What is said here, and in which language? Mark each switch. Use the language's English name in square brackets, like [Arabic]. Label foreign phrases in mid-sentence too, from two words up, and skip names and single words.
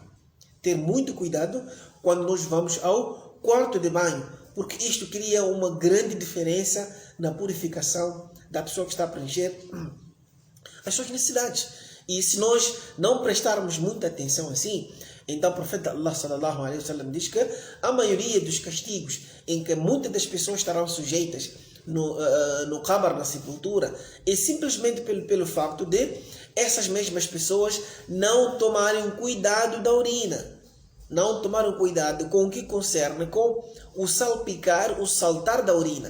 [Portuguese] Ter muito cuidado quando nós vamos ao quarto de banho, porque isto cria uma grande diferença na purificação da pessoa que está a preencher as suas necessidades. E se nós não prestarmos muita atenção assim, então o profeta Allah [Arabic] صلى الله عليه وسلم [Portuguese] diz que a maioria dos castigos em que muitas das pessoas estarão sujeitas no qabr, na sepultura, é simplesmente pelo facto de essas mesmas pessoas não tomarem cuidado da urina. Não tomaram cuidado com o que concerne com o salpicar, o saltar da urina.